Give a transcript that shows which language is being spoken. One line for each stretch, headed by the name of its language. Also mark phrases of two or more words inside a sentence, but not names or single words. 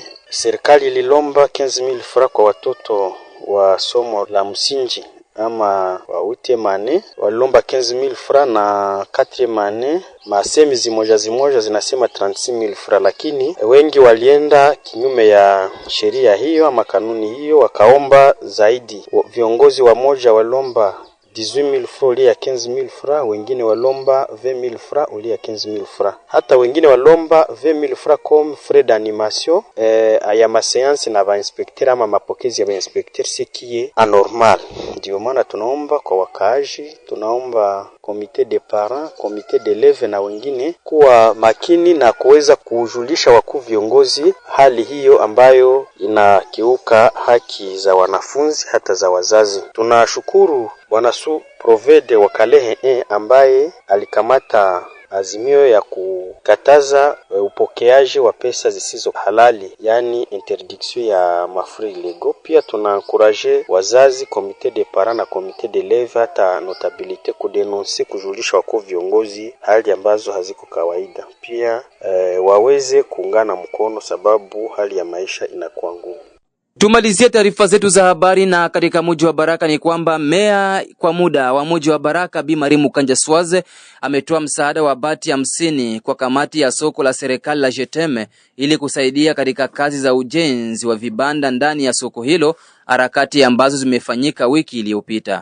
Swahili: Serikali ililomba 15,000 francs kwa watoto wa somo la msingi ama wa utemane, walilomba 15,000 francs, na 4 masemi zimoja zinasema 36,000 francs, lakini wengi walienda kinyume ya sheria hiyo ama kanuni hiyo, wakaomba zaidi. Viongozi wa moja walomba 18,000 francs uli ya 15,000 francs, wengine walomba 20,000 francs uli ya 15,000 francs. Hata wengine walomba 20,000 francs
French: comme frais d'animation
Swahili: ya maseansi na bainspecteur ama mapokezi ya bainspecteur,
French: ce qui est anormal.
Swahili: Ndio maana tunaomba kwa wakaaji, tunaomba
French: komite de parents, komite d'élèves
Swahili: na wengine kuwa makini na kuweza kujulisha wakuu viongozi hali hiyo ambayo inakiuka haki za wanafunzi hata za wazazi. Tunashukuru Bwana Su Provede wa Kalehe ambaye alikamata azimio ya kukataza upokeaji wa pesa zisizo halali, yani interdiction ya
French: mafrais illégaux.
Swahili: Pia tunaencourager wazazi,
French: comité de parents
Swahili: na
French: comité d'élèves
Swahili: hata notabilité kudenoncer, kujulisha wakuu viongozi hali ambazo haziko kawaida. Pia waweze kuungana mkono sababu hali ya maisha inakuwa ngumu. Tumalizie taarifa zetu za habari na katika mji wa Baraka ni kwamba meya kwa muda wa mji wa Baraka Bi Marimu Kanja Swaze ametoa msaada wa bati 50 kwa kamati ya soko la serikali la Jeteme ili kusaidia katika kazi za ujenzi wa vibanda ndani ya soko hilo, harakati ambazo zimefanyika wiki iliyopita.